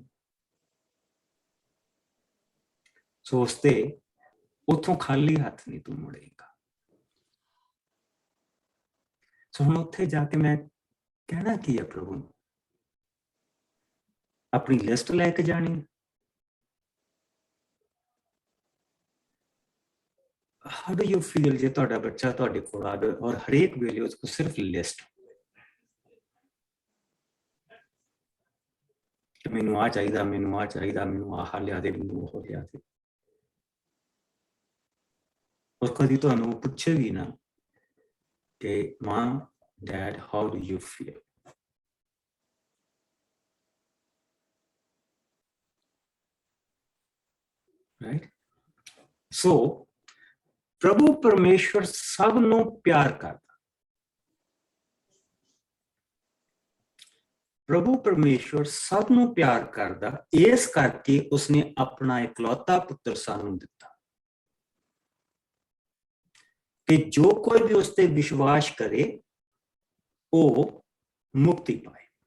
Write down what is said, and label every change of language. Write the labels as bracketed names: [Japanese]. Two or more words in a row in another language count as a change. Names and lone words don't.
[Punjabi] ਸੋ ਉਸ ਤੇ ਉੱਥੋਂ ਖਾਲੀ ਹੱਥ ਨਹੀਂ ਤੂੰ ਮੁੜੇਗਾ। ਸੋ ਹੁਣ ਉੱਥੇ ਜਾ ਕੇ ਮੈਂ ਕਹਿਣਾ ਕੀ ਹੈ ਪ੍ਰਭੂ ਨੂੰ? ਆਪਣੀ ਲਿਸਟ ਲੈ ਕੇ ਜਾਣੀ? [English] How do you feel [Punjabi] ਜੇ ਤੁਹਾਡਾ ਬੱਚਾ ਤੁਹਾਡੇ ਕੋਲ ਆਵੇ ਔਰ ਹਰੇਕ ਵੇਲੇ ਉਸ ਕੋ ਸਿਰਫ ਲਿਸਟ, ਮੈਨੂੰ ਆ ਚਾਹੀਦਾ, ਮੈਨੂੰ ਆ ਚਾਹੀਦਾ, ਮੈਨੂੰ ਆਹ ਲਿਆ ਦੇ, ਮੈਨੂੰ ਉਹ ਲਿਆ ਦੇ, ਔਰ ਕਦੀ ਤੁਹਾਨੂੰ ਪੁੱਛੇ ਵੀ ਨਾ ਕਿ ਮਾਂ, ਡੈਡ, [English] how do you feel? Right? [Punjabi] So ਪ੍ਰਭੂ ਪਰਮੇਸ਼ਵਰ ਸਭ ਨੂੰ ਪਿਆਰ ਕਰਦਾ। ਪ੍ਰਭੂ ਪਰਮੇਸ਼ਵਰ ਸਭ ਨੂੰ ਪਿਆਰ ਕਰਦਾ, ਇਸ ਕਰਕੇ ਉਸਨੇ ਆਪਣਾ ਇਕਲੌਤਾ ਪੁੱਤਰ ਸਾਨੂੰ ਦਿੱਤਾ ਕਿ ਜੋ ਕੋਈ ਵੀ ਉਸ ਤੇ ਵਿਸ਼ਵਾਸ ਕਰੇ ਉਹ ਮੁਕਤੀ ਪਾਏ।